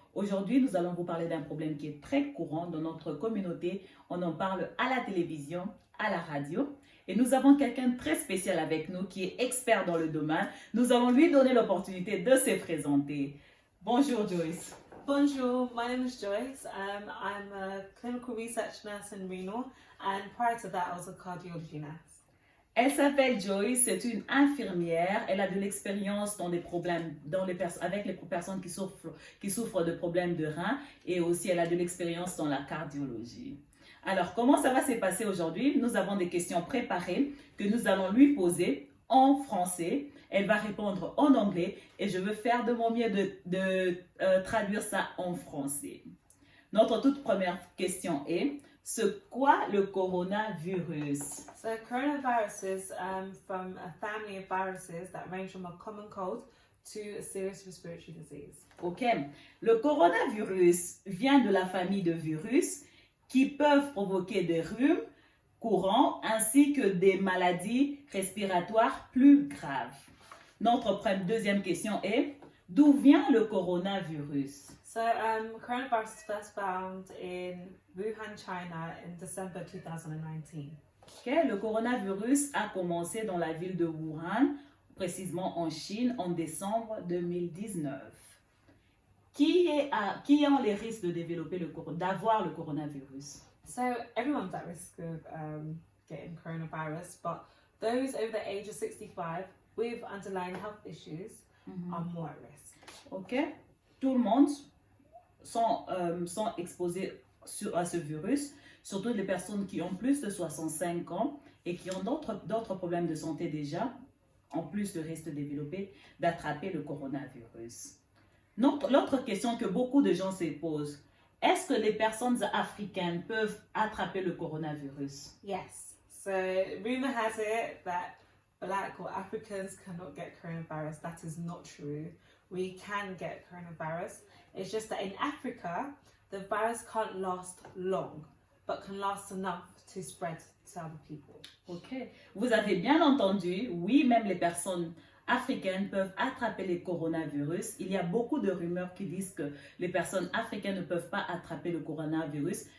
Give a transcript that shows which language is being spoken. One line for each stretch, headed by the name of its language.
French: Aujourd'hui, nous allons vous parler d'un problème qui est très courant dans notre communauté. On en parle à la télévision, à la radio. Et nous avons quelqu'un de très spécial avec nous qui est expert dans le domaine. Nous allons lui donner l'opportunité de se présenter. Bonjour Joyce.
English: Bonjour, my name is Joyce. I'm a clinical research nurse in renal, and prior to that, I was a cardiology nurse.
French: Elle s'appelle Joyce, c'est une infirmière. Elle a de l'expérience dans des problèmes, avec les personnes qui souffrent de problèmes de reins, et aussi elle a de l'expérience dans la cardiologie. Alors, comment ça va se passer aujourd'hui? Nous avons des questions préparées que nous allons lui poser en français. Elle va répondre en anglais et je veux faire de mon mieux de traduire ça en français. Notre toute première question est: c'est quoi le coronavirus?
English: So, coronaviruses from a family of viruses that range from a common cold to a serious respiratory disease. Ok.
French: Le coronavirus vient de la famille de virus qui peuvent provoquer des rhumes courants ainsi que des maladies respiratoires plus graves. Notre deuxième question est: d'où vient le coronavirus?
English: So, coronavirus was first found in Wuhan, China in December 2019. Okay.
French: Le coronavirus a commencé dans la ville de Wuhan, précisément en Chine, en décembre 2019. Qui ont les risques de développer d'avoir le coronavirus?
English: So everyone's at risk of getting coronavirus, but those over the age of 65 with underlying health issues are more at risk. Ok.
French: Tout le monde sont exposés à ce virus, surtout les personnes qui ont plus de 65 ans et qui ont d'autres problèmes de santé déjà, en plus de risque de développer, d'attraper le coronavirus. L'autre question que beaucoup de gens se posent: est-ce que les personnes africaines peuvent attraper le coronavirus?
English: Yes. So rumor has it that Black or Africans cannot get coronavirus. That is not true. We can get coronavirus. It's just that in Africa, the virus can't last long, but can last enough to spread to other people. Ok.
French: Vous avez bien entendu, oui, même les personnes africaines peuvent attraper le coronavirus. Il y a beaucoup de rumeurs qui disent que les personnes africaines ne peuvent pas attraper le coronavirus.